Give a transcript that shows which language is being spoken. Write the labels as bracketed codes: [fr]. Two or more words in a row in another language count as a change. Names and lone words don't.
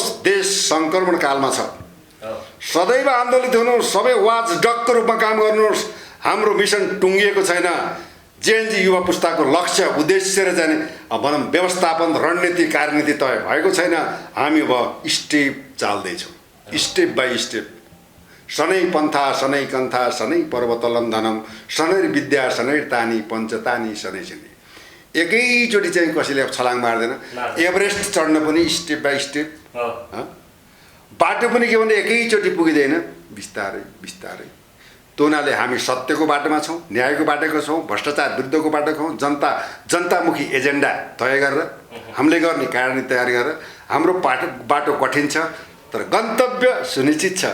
[ne] देश सङ्क्रमण कालमा छ, सदैव आन्दोलित हुनुहोस्, सबै वाच डकको रूपमा काम गर्नुहोस्। हाम्रो मिसन टुङ्गिएको छैन। जेएनजी युवा पुस्ताको लक्ष्य उद्देश्य र चाहिँ भनौँ व्यवस्थापन रणनीति कार्यनीति तय भएको छैन। हामी अब स्टेप चाल्दैछौँ, [en] step by step [sa] शनै पन्था शनै कन्था शनै पर्वतलन्धनम शनै विद्या शनै तानी पञ्चतानी शनै शनै। [ne] एकैचोटि चाहिँ कसैले छलाङ मार्दैन। एभरेस्ट चढ्न पनि [en] step by step, [ne] बाटो पनि के भने एकैचोटि पुगिँदैन, बिस्तारै बिस्तारै। त्यो हुनाले हामी सत्यको बाटोमा छौँ, न्यायको बाटोको छौँ, भ्रष्टाचार विरुद्धको बाटो छौँ। जनतामुखी एजेन्डा तय गरेर हामीले गर्ने कारणी तयार गरेर हाम्रो बाटो कठिन छ तर गन्तव्य सुनिश्चित छ।